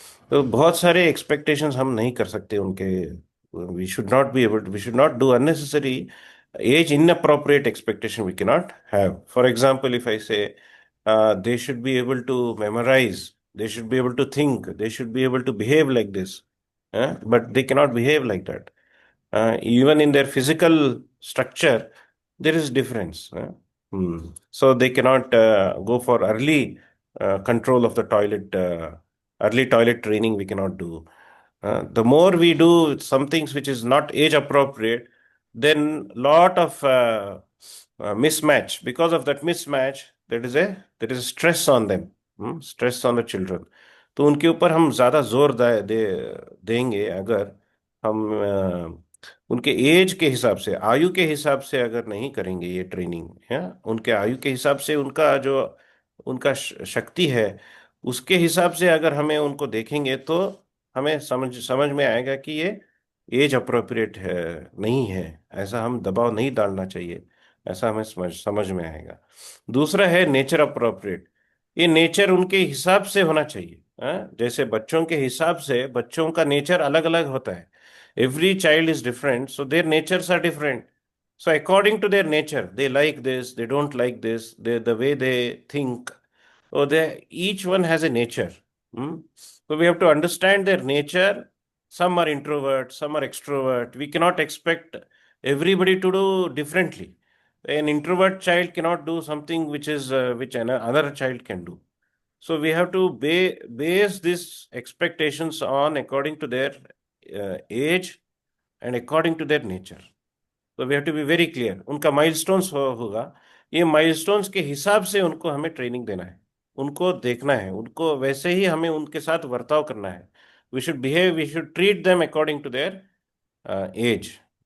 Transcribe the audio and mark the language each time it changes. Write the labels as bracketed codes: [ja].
[hi] तो बहुत सारे एक्सपेक्टेशंस हम नहीं कर सकते उनके। [en] We should not be able, we should not do unnecessary age inappropriate expectation we cannot have. For example, if I say they should be able to memorize, they should be able to think, they should be able to behave like this, but they cannot behave like that. Even in their physical structure there is difference. So they cannot go for early control of the toilet, early toilet training we cannot do. The more we do some things which is not age appropriate, then lot of mismatch. Because of that mismatch, there is a stress on them, stress on the children. [hi] तो उनके ऊपर हम ज्यादा जोर देंगे अगर हम उनके एज के हिसाब से, आयु के हिसाब से अगर नहीं करेंगे ये ट्रेनिंग, है उनके आयु के हिसाब से, उनका जो उनका शक्ति है उसके हिसाब से अगर हमें उनको देखेंगे, तो हमें समझ में आएगा कि ये एज अप्रोप्रिएट है, नहीं है। ऐसा हम दबाव नहीं डालना चाहिए, ऐसा हमें समझ में आएगा। दूसरा है नेचर अप्रोप्रिएट। ये नेचर उनके हिसाब से होना चाहिए। जैसे बच्चों के हिसाब से, बच्चों का नेचर अलग अलग होता है। [en] Every child is different, so their natures are different. So according to their nature, they like this, they don't like this, the way they think, or each one has a nature. So we have to understand their nature. Some are introvert, some are extrovert. We cannot expect everybody to do differently. An introvert child cannot do something which another child can do. So we have to base these expectations on according to their age and according to their nature. So we have to be very clear. [hi] उनका milestones होगा, ये milestones के हिसाब से उनको हमें training देना है, उनको देखना है, उनको वैसे ही हमें उनके साथ वर्ताव करना है. [en] We should treat them according to their age.